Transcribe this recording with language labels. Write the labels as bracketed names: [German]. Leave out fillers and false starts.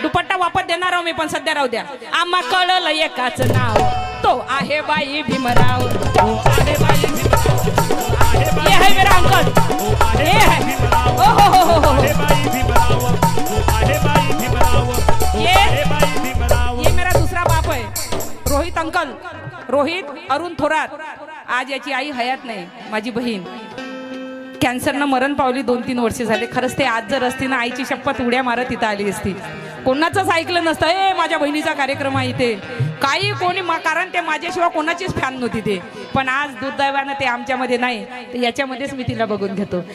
[Marathi] दुपट्टा वापस देणार आहो मी, पण सध्या राहू द्या. आम्हा कळलं एकाच नाव, तो आहे बाई भीमराव, तो आहे बाई भीमराव, तो आहे बाई [Hindi] ये है मेरा अंकल, [Marathi] तो आहे [Hindi] ये है. [Marathi] बाई भीमराव, ओ हो तो आहे बाई भीमराव, तो आहे बाई भीमराव, तो आहे बाई भीमराव. [Hindi] ये मेरा दूसरा बाप है, रोहित अंकल, रोहित अरुण थोरात. [Marathi] आज याची आई हयात नाही, माझी बहीण कॅन्सरनं मरण पावली. 2-3 वर्ष झाले. खरंच ते आज जर असती ना, आईची शपथ उड्या मारत इथं आली असती. कोणाचंच ऐकलं नसतं. ए माझ्या बहिणीचा कार्यक्रम आहे इथे, काही कोणी कारण ते माझ्याशिवाय कोणाचीच फॅन नव्हती ते. पण आज दुर्दैवानं ते आमच्यामध्ये नाही, तर याच्यामध्येच मी तिला बघून घेतो.